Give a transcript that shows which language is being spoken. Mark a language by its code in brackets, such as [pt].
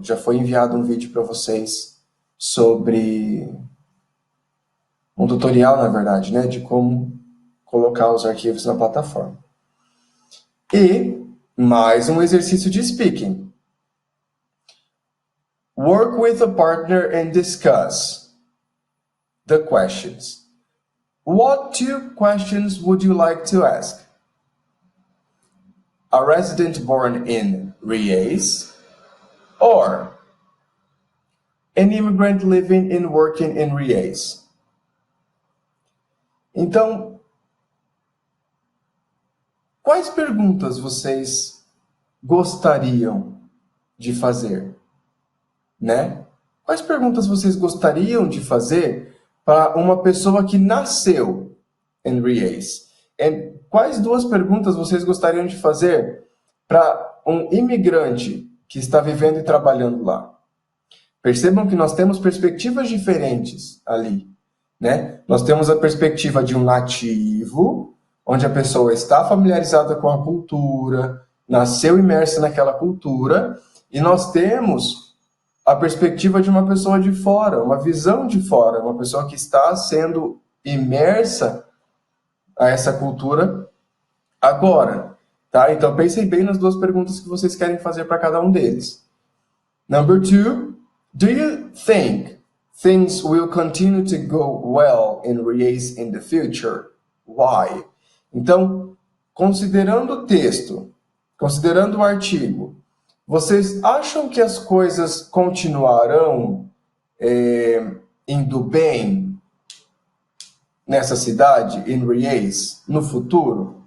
[pt] Já foi enviado um vídeo para vocês sobre um tutorial, na verdade, né? De como colocar os arquivos na plataforma. E mais um exercício de speaking. [en] Work with a partner and discuss the questions. What 2 questions would you like to ask? A resident born in Riez or an immigrant living and working in Riez? [pt] Então, quais perguntas vocês gostariam de fazer? Né? Quais perguntas vocês gostariam de fazer para uma pessoa que nasceu em Riez? E quais 2 perguntas vocês gostariam de fazer para um imigrante que está vivendo e trabalhando lá? Percebam que nós temos perspectivas diferentes ali, né? Nós temos a perspectiva de um nativo, onde a pessoa está familiarizada com a cultura, nasceu imersa naquela cultura, e nós temos a perspectiva de uma pessoa de fora, uma visão de fora, uma pessoa que está sendo imersa a essa cultura agora, tá? Então pensem bem nas 2 perguntas que vocês querem fazer para cada um deles. [en] Number 2, do you think things will continue to go well in Riez in the future? Why? [pt] Então, considerando o texto, considerando o artigo, vocês acham que as coisas continuarão indo bem nessa cidade, em Riez, no futuro?